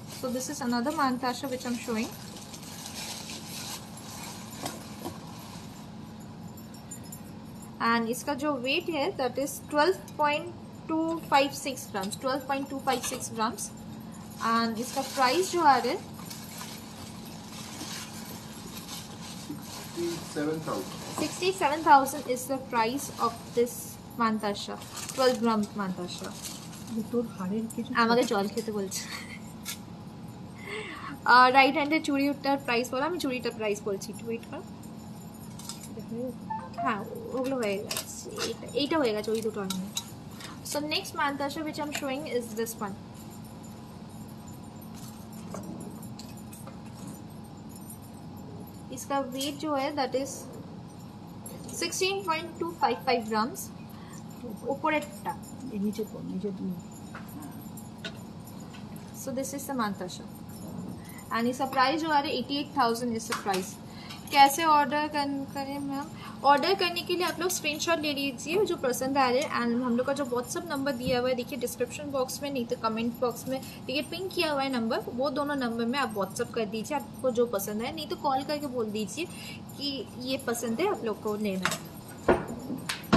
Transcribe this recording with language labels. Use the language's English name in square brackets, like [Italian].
[English] so this is another मानताशा which I am showing and [Hindi] इसका जो wait है [English] that is 12.256 grams, 12.256 grams and [Hindi] इसका price जो आ रहा है [English] 67,000 is the price of this [Bangla] mantasha, 12 গ্রাম মান্তাসা। তোর হাড়ের কিছু আমাকে জল খেতে বলছে। রাইট হ্যান্ডের চুড়িটার প্রাইস বলো, আমি চুড়িটার প্রাইস বলছি, একটু ওয়েট কর। হ্যাঁ ওগুলো হয়ে গেছে, এইটা হয়ে গেছে, ওই দুটো আমি। [English] So next mantasha which I'm showing is this one. [Hindi] इसका [English] weight [Hindi] जो है [English] that is 16.255 grams। ऊपरेरটা [Bangla] এই নিচে পড়, নিচে দুই। [English] So this is the mantasha and [Hindi] इसका प्राइस जो आ रहा है [English] 88,000 is the price। [Hindi] कैसे ऑर्डर करें मैम? ऑर्डर करने के लिए आप लोग स्क्रीनशॉट ले लीजिए जो पसंद आ रहे हैं, एंड हम लोग का जो व्हाट्सअप नंबर दिया हुआ है देखिए डिस्क्रिप्शन बॉक्स में, नहीं तो कमेंट बॉक्स में देखिए पिन किया हुआ है नंबर, वो दोनों नंबर में आप व्हाट्सअप कर दीजिए आपको जो पसंद है, नहीं तो कॉल करके बोल दीजिए कि ये पसंद है आप लोग को लेना है।